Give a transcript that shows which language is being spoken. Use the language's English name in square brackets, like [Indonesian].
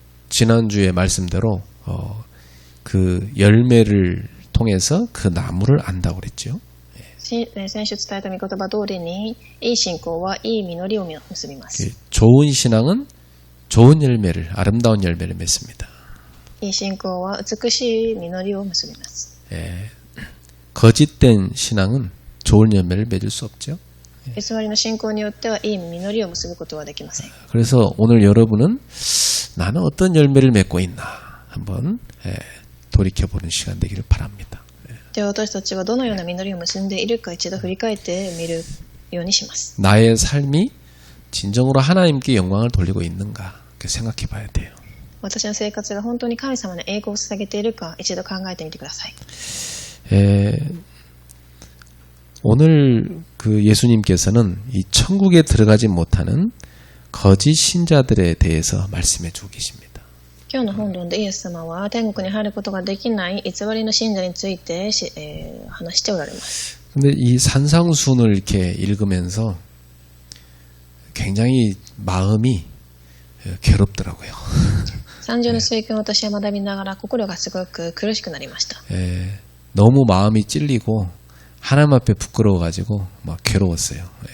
[Korean] 지난주의 말씀대로 그 열매를 통해서 그 나무를 안다고 그랬죠. [Japanese] 先週伝えた御言葉通りにいい信仰はいい実りを結びます。 [Korean] 좋은 신앙은 좋은 열매를 아름다운 열매를 맺습니다. [Japanese] いい信仰は美しい実りを結びます。 [Korean] 거짓된 신앙은 좋은 열매를 맺을 수 없죠. [Japanese] 偽りの信仰によってはいい実りを結ぶことはできません。 [Korean] 그래서 오늘 여러분은 나는 어떤 열매를 맺고 있나 한번 돌이켜보는 시간 되기를 바랍니다. [Japanese] では私たちはどのような実りを結んでいるか一度振り返ってみるようにします。 [Korean] 나의 삶이 진정으로 하나님께 영광을 돌리고 있는가 생각해 봐야 돼요. [Japanese] 私の生活が本当に神様の栄光を捧げているか一度考えてみてください。 [Korean] 오늘 그 예수님께서는 이 천국에 들어가지 못하는 거짓 신자들에 대해서 말씀해 주고 계십니다. [Japanese] 今日の本論でイエス様は天国に入ることができない偽りの信者について話しておられます。 [Korean] 근데 이 산상순을 이렇게 읽으면서 굉장히 마음이 괴롭더라고요. [Japanese] 三条の聖句を私は学びながら心がすごく苦しくなりました。 [Korean] 너무 마음이 찔리고 하나님 앞에 부끄러워가지고 막 괴로웠어요.